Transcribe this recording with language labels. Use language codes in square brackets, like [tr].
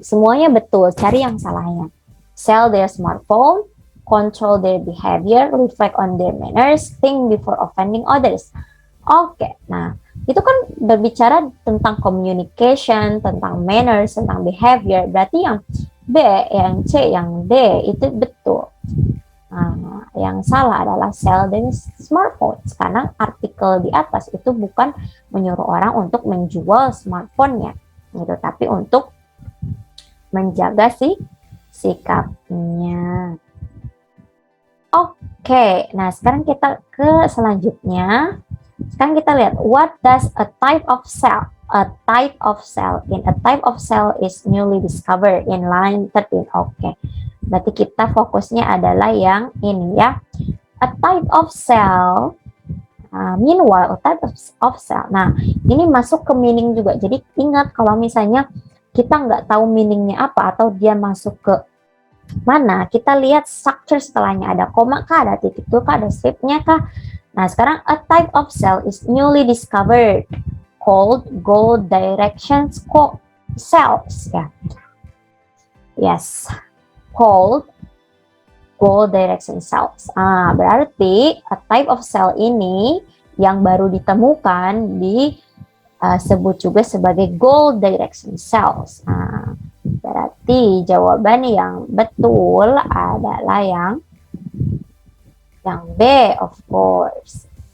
[id] Semuanya betul, cari yang salahnya. [en] Sell their smartphone, control their behavior, reflect on their manners, think before offending others. [id] Oke, nah itu kan berbicara tentang communication, tentang manners, tentang behavior. Berarti yang B, yang C, yang D itu betul. Nah, Yang salah adalah sell them smartphones, karena artikel di atas itu bukan menyuruh orang untuk menjual smartphone-nya, gitu, tapi untuk menjaga sikapnya. Oke, nah sekarang kita ke selanjutnya. Sekarang kita lihat, [en] what does a type of cell? A type of cell. In a type of cell is newly discovered in line 13. [id] Oke, berarti kita fokusnya adalah yang ini ya. [en] A type of cell. Meanwhile, a type of cell. [id] Nah, ini masuk ke meaning juga. Jadi ingat kalau misalnya kita nggak tahu meaningnya apa atau dia masuk ke mana, kita lihat structure setelahnya, ada koma kah, ada titik tuh kah, ada stripnya kah. Nah sekarang [en] a type of cell is newly discovered called goal direction cells ya. Yes, called goal direction cells. [id] Berarti [en] a type of cell [id] ini yang baru ditemukan disebut juga sebagai goal direction cells. Berarti jawaban yang betul adalah yang B, of course.